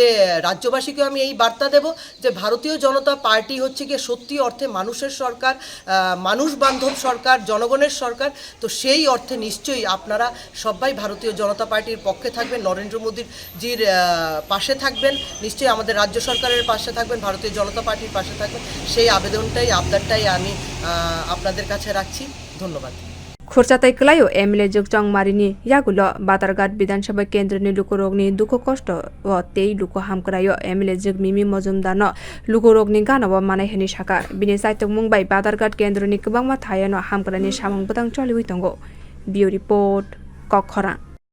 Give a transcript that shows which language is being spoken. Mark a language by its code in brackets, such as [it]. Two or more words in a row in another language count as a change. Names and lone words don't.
[bn] রাজ্যবাসীকে আমি এই বার্তা দেব যে ভারতীয় জনতা পার্টি হচ্ছে গিয়ে সত্যি অর্থে মানুষের সরকার মানুষ বান্ধব সরকার জনগণের সরকার তো সেই অর্থে নিশ্চয়ই আপনারা সবাই ভারতীয় জনতা পার্টির পক্ষে থাকবেন নরেন্দ্র মোদীজির পাশে থাকবেন নিশ্চয়ই আমাদের রাজ্য সরকারের পাশে থাকবেন ভারতীয় জনতা পার্টির পাশে থাকবেন সেই আবেদনটাই আবদারটাই আমি আপনাদের কাছে রাখছি ধন্যবাদ [trp] खुर्चातै कलायो एमएलए जुगजङ मारिनी यागुल बातारघाट विधानसभा केन्द्रनि लुकुरोगनि दुख कष्ट व तेई लुको हामक्रायो एमएलए जुग मिमी मजुमदार न लुकुरोगनि गानव मानाय हनि शाखा बिनि साइतक मुंबाई बातारघाट केन्द्रनि गोबांमा थायनो हामक्रानि सामं बदां चलिवै दंगो बियो रिपोर्ट कखरा